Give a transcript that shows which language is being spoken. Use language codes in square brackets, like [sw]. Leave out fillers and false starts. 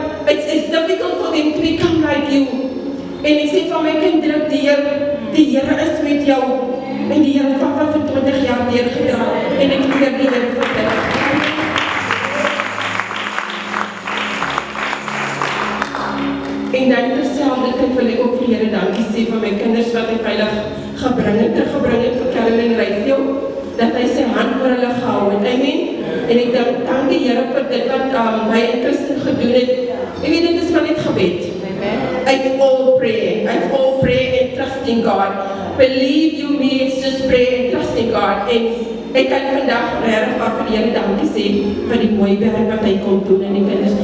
[en] but it's difficult for them to become like you. [af] En ek sê van my kind, druk die Here is met jou. En die Here het papa vir 20 jaar deurgedra. En ek leer die Here vir dit. En dan terselfdertyd wil ek ook vir die Here dankie sê vir my kinders wat hy veilig teruggebring het vir Caroline Rayfield, dat hy sy hand oor hulle gehou het. Amen. En ek dank die Here vir dit wat hy in Christen gedoen het. Jy weet, dit is maar net gebed. [en] It's all prayer and trusting God. Believe you me, it's just pray and trusting God. [af] En ek kan vandag regtig vir die Here dankie sê vir die mooi werk wat hy kon doen in die kinders.